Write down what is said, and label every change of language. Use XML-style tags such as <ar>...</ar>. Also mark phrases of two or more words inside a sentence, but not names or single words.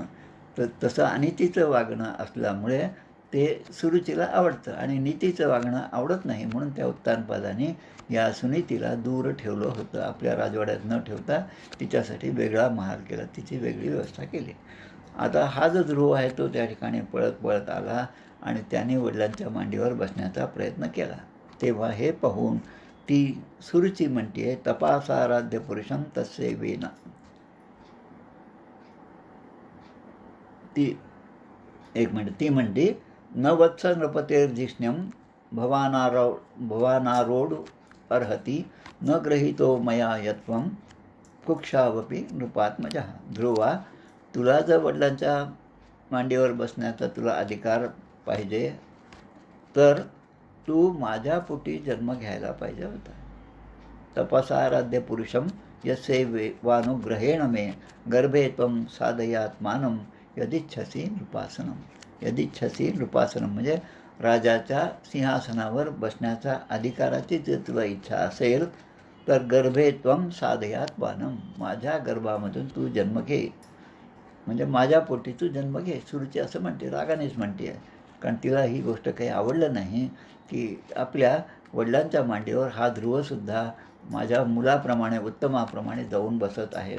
<mr>तर तसं अनितीचं वागणं असल्यामुळे ते सुरुचीला आवडतं आणि नीतीचं वागणं आवडत नाही म्हणून त्या उत्तानपादाने या सुनीतीला दूर ठेवलं होतं. आपल्या राजवाड्यात न ठेवता तिच्यासाठी वेगळा महाल केला, तिची वेगळी व्यवस्था केली. आता हा जो ध्रुव आहे तो त्या ठिकाणी पळत पळत आला आणि त्याने वडिलांच्या मांडीवर बसण्याचा प्रयत्न केला. तेव्हा हे पाहून ती सुरुची म्हणते,</mr> <sa>तपासाराध्य पुरुषम तस्य वेना.</sa> <mr>ती ती म्हणते,</mr> <sa>न वत्स नृपतेर्जिष्ण्यम भवानारोढ अर्हति न ग्रहितो मया यत्वं कुक्षावपी नृपात्मजः.</sa> <mr>ध्रुवा, तुला जर वडिलांच्या मांडीवर बसण्याचा तुला अधिकार पाहिजे तर तू माझ्या पोटी जन्म घ्यायला पाहिजे होता.</mr> <sa>तपसाराध्य पुरुषम यस्यैवानुग्रहेण मे गर्भे त्वं साधयात्मानं यदिच्छसी नृपासनम. यदिच्छसी नृपासनम</sa> <mr>म्हणजे राजाच्या सिंहासनावर बसण्याचा अधिकाराची जर तुला इच्छा असेल तर</mr> <sa>गर्भे त्वं साधयात्मानं,</sa> <mr>माझ्या गर्भामधून तू जन्म घे, म्हणजे माझ्या पोटी तू जन्म घे. सुरुची असं म्हणते, रागानेच म्हणते आहे, कारण तिला ही गोष्ट काही आवडलं नाही की आपल्या वडिलांच्या मांडीवर हा ध्रुवसुद्धा माझ्या मुलाप्रमाणे उत्तमाप्रमाणे जाऊन बसत आहे.</mr>